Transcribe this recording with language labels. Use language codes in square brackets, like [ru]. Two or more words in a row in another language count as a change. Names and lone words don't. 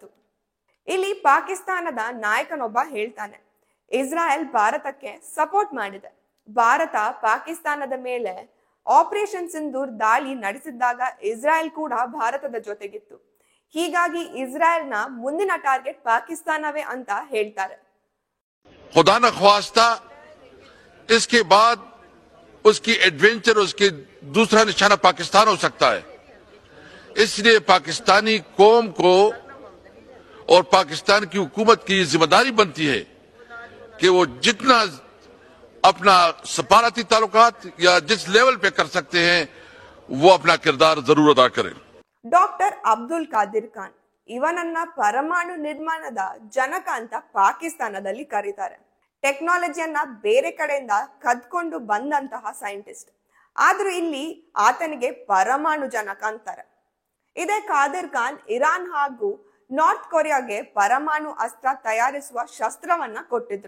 [kn] ಇಲ್ಲಿ ಪಾಕಿಸ್ತಾನದ ನಾಯಕನೊಬ್ಬ ಹೇಳ್ತಾನೆ, ಇಸ್ರಾಯೇಲ್ ಭಾರತಕ್ಕೆ ಸಪೋರ್ಟ್ ಮಾಡಿದೆ. ಭಾರತ ಪಾಕಿಸ್ತಾನದ ಮೇಲೆ ಆಪರೇಷನ್ ಸಿಂಧೂರ್ ದಾಳಿ ನಡೆಸಿದ್ದಾಗ ಇಸ್ರಾಯೇಲ್ ಕೂಡ ಭಾರತದ ಜೊತೆಗಿತ್ತು. ಹೀಗಾಗಿ ಇಸ್ರಾಯೇಲ್ನ ಮುಂದಿನ ಟಾರ್ಗೆಟ್ ಪಾಕಿಸ್ತಾನವೇ ಅಂತ ಹೇಳ್ತಾರೆ. [ur] خدا نہ خواستہ اس کے بعد اس کی ایڈونچر، اس کی دوسرا نشانہ پاکستان ہو سکتا ہے. اس لیے پاکستانی قوم کو اور پاکستان کی حکومت کی ذمہ داری بنتی ہے کہ وہ جتنا اپنا سفارتی تعلقات یا جس لیول پہ کر سکتے ہیں وہ اپنا کردار ضرور ادا کریں. [kn] ಡಾಕ್ಟರ್ ಅಬ್ದುಲ್ ಕಾದಿರ್ ಖಾನ್ ಇವನನ್ನ ಪರಮಾಣು ನಿರ್ಮಾಣದ ಜನಕ ಅಂತ ಪಾಕಿಸ್ತಾನದಲ್ಲಿ ಕರೀತಾರೆ. ಟೆಕ್ನಾಲಜಿಯನ್ನ ಬೇರೆ ಕಡೆಯಿಂದ ಕದ್ಕೊಂಡು ಬಂದಂತಹ ಸೈಂಟಿಸ್ಟ್. ಆದ್ರೂ ಇಲ್ಲಿ ಆತನಿಗೆ ಪರಮಾಣು ಜನಕ ಅಂತಾರೆ. ಇದೇ ಕಾದಿರ್ ಖಾನ್ ಇರಾನ್ ಹಾಗೂ ನಾರ್ತ್ ಕೊರಿಯಾಗೆ ಪರಮಾಣು ಅಸ್ತ್ರ ತಯಾರಿಸುವ ಶಸ್ತ್ರವನ್ನ ಕೊಟ್ಟಿದ್ರು.